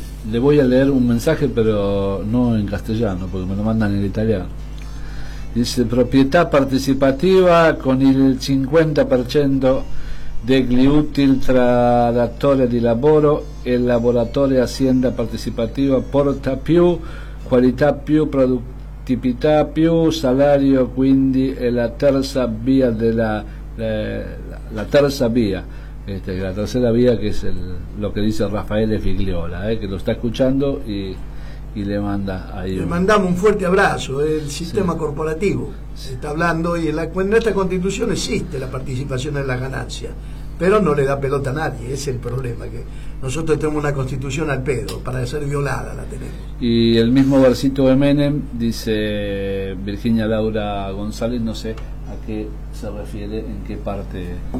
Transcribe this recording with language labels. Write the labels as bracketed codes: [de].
[es] Le voy a leer un mensaje, pero no en castellano, porque me lo mandan en italiano. Dice, propiedad participativa con el [it] 50% degli utili tra datore di lavoro e lavoratore azienda participativa porta più qualità, più produttività, più salario, quindi è la terza via della [es] la tercera vía, que es lo que dice Rafael Figliola, que lo está escuchando y le manda ahí. Le mandamos un fuerte abrazo. El sistema corporativo se está hablando, y en nuestra constitución existe la participación en las ganancias, pero no le da pelota a nadie. Es el problema, que nosotros tenemos una constitución al pedo, para ser violada la tenemos. Y el mismo versito de Menem, dice Virginia Laura González, no sé a qué se refiere, en qué parte,